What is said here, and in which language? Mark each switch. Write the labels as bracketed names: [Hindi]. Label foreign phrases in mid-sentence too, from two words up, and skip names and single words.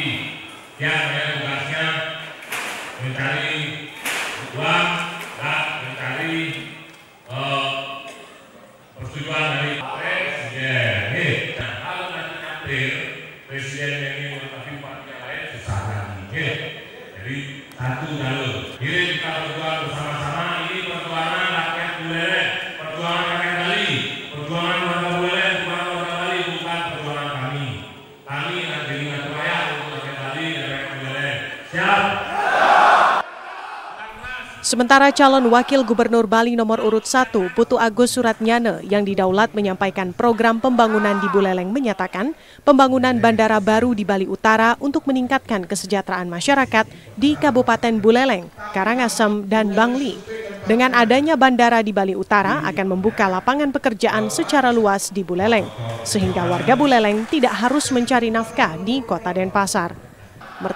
[Indonesian] Ya, saya tugasnya mencari uang dan mencari persetujuan dari Presiden. Nah, kalau nanti Presiden yang ini tapi bupati yang lain susah lagi. Jadi satu jalur. Ini kita berjuang bersama-sama. Ini perjuangan rakyat Buleleng, perjuangan rakyat Bali, perjuangan warga Buleleng, perjuangan warga Bali, bukan perjuangan kami. Kami nanti ngadu rakyat untuk rakyat Bali dan rakyat Buleleng. Siap. Sementara calon wakil gubernur Bali nomor urut 1 Putu Agus Suratnyana yang didaulat menyampaikan program pembangunan di Buleleng menyatakan pembangunan bandara baru di Bali Utara untuk meningkatkan kesejahteraan masyarakat di Kabupaten Buleleng, Karangasem, dan Bangli. Dengan adanya bandara di Bali Utara akan membuka lapangan pekerjaan secara luas di Buleleng, sehingga warga Buleleng tidak harus mencari nafkah di Kota Denpasar.